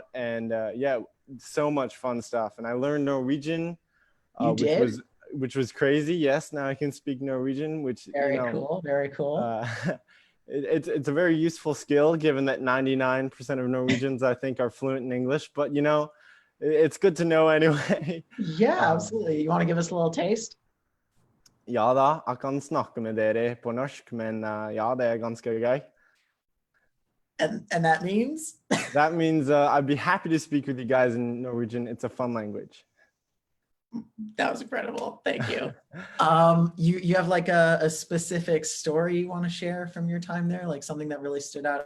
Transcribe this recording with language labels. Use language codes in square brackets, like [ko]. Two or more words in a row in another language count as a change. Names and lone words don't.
[en] And yeah, so much fun stuff. And I learned Norwegian, which was crazy. Yes, now I can speak Norwegian, which very cool, very cool. It's a very useful skill, given that 99% of Norwegians, I think, are fluent in English. But you know, it's good to know anyway. Yeah, absolutely. You want to give us a little taste? [no] Ja da, jeg kan snakke med dere på norsk, men ja, det er ganske gøy. [en] And that means? That means I'd be happy to speak with you guys in Norwegian. It's a fun language. That was incredible. Thank you. You have like a specific story you want to share from your time there, like something that really stood out?